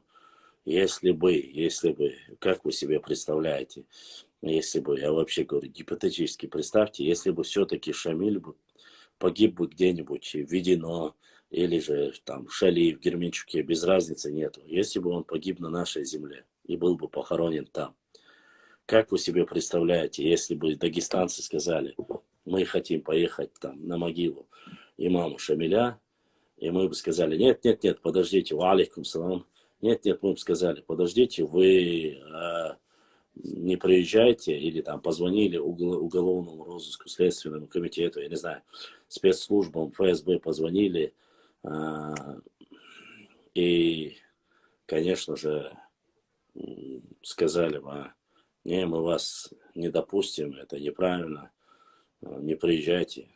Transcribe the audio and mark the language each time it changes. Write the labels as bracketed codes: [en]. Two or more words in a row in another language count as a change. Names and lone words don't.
[ru] Если бы, как вы себе представляете, если бы, я вообще говорю, гипотетически представьте, если бы все-таки Шамиль погиб бы где-нибудь в Ведено, или же там в Шали, в Герменчуке, без разницы нету. Если бы он погиб на нашей земле и был бы похоронен там, как вы себе представляете, если бы дагестанцы сказали, мы хотим поехать там на могилу имама Шамиля, и мы бы сказали, нет, нет, нет, подождите, [ar] وعليكم السلام, [ru] нет, нет, мы бы сказали, подождите, вы не приезжайте, или там позвонили уголовному розыску, следственному комитету, я не знаю, спецслужбам, ФСБ позвонили, и, конечно же, сказали бы, не, мы вас не допустим, это неправильно, не приезжайте.